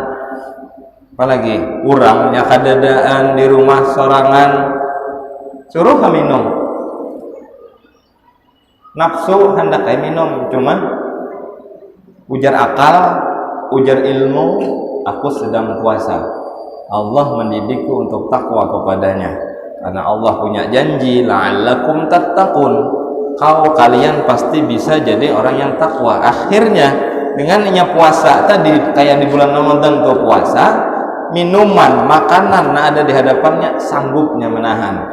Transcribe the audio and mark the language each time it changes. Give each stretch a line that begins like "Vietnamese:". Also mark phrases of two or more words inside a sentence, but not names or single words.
Banjar: Apalagi urangnya kadadaan di rumah sorangan, suruh minum. Nafsu hendak minum, cuman ujar akal, ujar ilmu, aku sedang puasa.
Indonesian: Allah mendidikku untuk takwa kepadanya, karena Allah punya janji
Arabic: لعلكم تتقون,
Indonesian: kalian pasti bisa jadi orang yang takwa. Akhirnya dengan puasa tadi, kayak di bulan Ramadan tuh puasa, minuman, makanan ada di hadapannya, sanggupnya menahan.